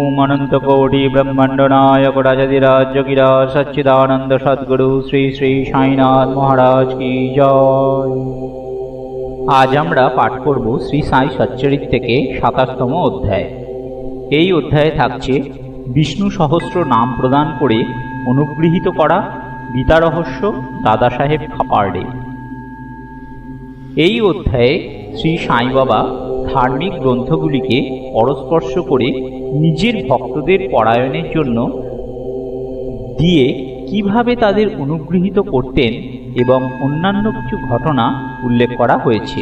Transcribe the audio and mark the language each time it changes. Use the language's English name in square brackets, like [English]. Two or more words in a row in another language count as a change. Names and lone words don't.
[Hindi] अनंतकोटि ब्रह्मांड नायक राजाधिराज गिराज सच्चिदानंद सद्गुरु श्री श्री साईनाथ महाराज की जय। [Bangla] आज আমরা পাঠ করব শ্রী সাই সচ্চরিত থেকে ২৭তম অধ্যায়। এই অধ্যায়ে থাকছে বিষ্ণু সহস্র নাম প্রদান করে অনুগৃহীত করা গীতা রহস্য দাদা সাহেব খাপারডে। এই অধ্যায়ে শ্রী সাই বাবা ধার্মিক গ্রন্থগুলিকে পরস্পর্শ করে নিজের ভক্তদের পরায়ণের জন্য দিয়ে কিভাবে তাদের অনুগৃহীত করতেন এবং অন্যান্য কিছু ঘটনা উল্লেখ করা হয়েছে।